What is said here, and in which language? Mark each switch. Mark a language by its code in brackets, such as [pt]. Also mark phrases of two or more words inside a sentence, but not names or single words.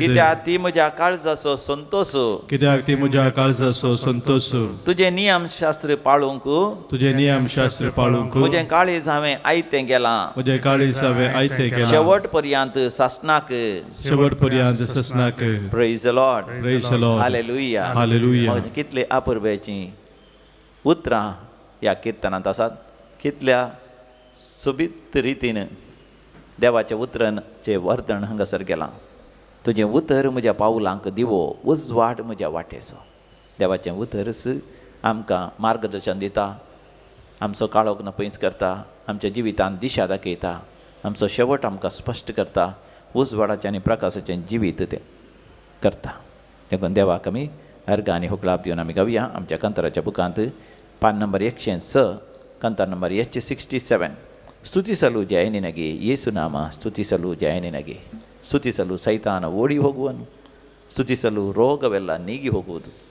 [kok] कित्याक ती म्हज्या काळजाचो संतोष. कित्याक ती म्हज्या काळजाचो संतोष. तुजें नियमशास्त्र पाळूंक तुजें नियमशास्त्र पाळूंक म्हजें काळीज हांवें आयतें गेलां. म्हजें काळीज हांवें आयतें केलां. शेवट पर्यंत सासणाक. शेवट पर्यंत ससनाक. [en] Praise the Lord. Praise the Lord. [kok] हालेलुया. हालेलुया. कितले अपुर्ब्याची उतरां ह्या किर्तनांत आसात. कितल्या सोबीत रितीन देवाच्या उतरांचें वर्तन हांगासर केलां. तुजें उतर म्हज्या पावलांक दिवो, उजवाड म्हज्या वाटेचो. देवाचें उतरच आमकां मार्गदर्शन दिता, आमचो काळोख पयस करता, आमच्या जिवितांत दिशा दाखयता, आमचो शेवट आमकां स्पश्ट करता, उजवाडाचें आनी प्रकाशाचें जिवीत तें करता. देखून देवाक आमी अर्घ आनी हुकलाप दिवन आमी गावया. आमच्या कंतराच्या बुकांत पान नंबर 106, कंतार नंबर 167. [kn] ಸ್ತುತಿಸಲು ಜಯ ನಿನಗೆ ಯೇಸು ನಾಮ, ಸ್ತುತಿಸಲು ಜಯ ನಿನಗೆ. ಸ್ತುತಿಸಲು ಸೈತಾನ ಓಡಿ ಹೋಗುವನು, ಸ್ತುತಿಸಲು ರೋಗವೆಲ್ಲ ನೀಗಿ ಹೋಗುವುದು.